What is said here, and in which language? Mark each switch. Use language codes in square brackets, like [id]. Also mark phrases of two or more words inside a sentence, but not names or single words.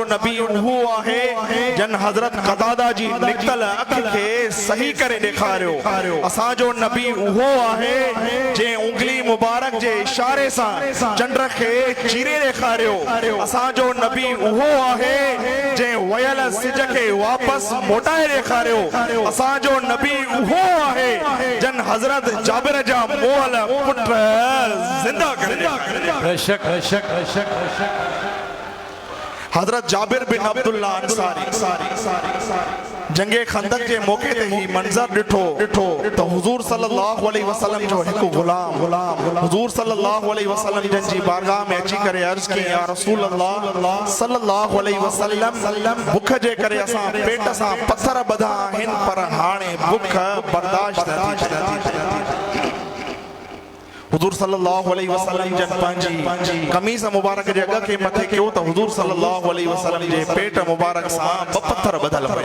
[sd] नबी उहो आहे जन हज़रत क़तादा जी निकतल अख खे सही करे ॾेखारियो असां जो नबी उहो आहे जे उंगली मुबारक जे इशारे सां चंड खे चीरे ॾेखारियो असां जो नबी उहो आहे जे वयल सिज खे वापस मोटाए ॾेखारियो असां जो नबी उहो आहे जन हज़रत जाबिर जा मोल पुट ज़िंदा करे बेशक हज़रत जाबिर बिन अब्दुल्ला अंसारी जंगे खंदक के मौके ते ही मंजर डिठो तो हुजूर [ar] صلى الله عليه وسلم [sd] जो एक गुलाम हुजूर [ar] صلى الله عليه وسلم [sd] जन जी बारगाह में अची करे अर्ज की [ar] يا رسول الله صلى الله عليه وسلم [sd] भूख जे करे असां पेट सां पत्थर बधा आहिनि पर हाणे भूख बर्दाश्त नथी हुजूर [ar] صلى الله عليه وسلم [sd] जन पंहिंजी कमीज़ मुबारक जे अग के मथे कयो त हुजूर [ar] صلى الله عليه وسلم [sd] जे पेट मुबारक सां पत्थर बदल